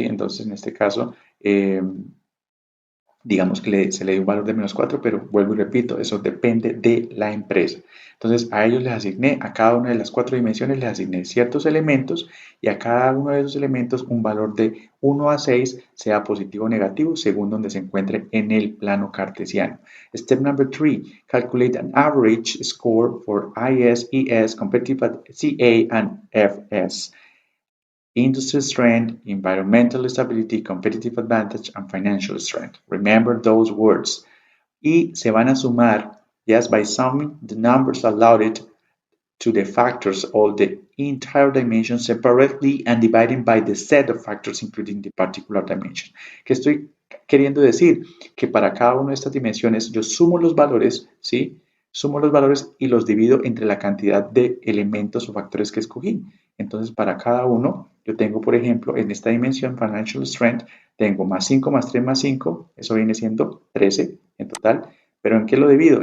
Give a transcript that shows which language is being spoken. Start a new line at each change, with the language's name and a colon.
Spanish: Entonces, en este caso, digamos que se le dio un valor de -4, pero vuelvo y repito, eso depende de la empresa. Entonces, a ellos les asigné, a cada una de las cuatro dimensiones les asigné ciertos elementos y a cada uno de esos elementos un valor de 1 a 6, sea positivo o negativo, según donde se encuentre en el plano cartesiano.
English: Step number 3, calculate an average score for IS, ES, competitive CA and FS. Industry strength, environmental stability, competitive advantage, and financial strength. Remember those words. Y se van a sumar, yes, by summing the numbers allotted to the factors of the entire dimension separately and dividing by the set of factors including the particular dimension.
Spanish: ¿Qué estoy queriendo decir? Que para cada una de estas dimensiones yo sumo los valores, ¿sí? Sumo los valores y los divido entre la cantidad de elementos o factores que escogí. Entonces, para cada uno, yo tengo, por ejemplo, en esta dimensión, Financial Strength, tengo +5 más 3 más 5, eso viene siendo 13 en total. ¿Pero en qué lo divido?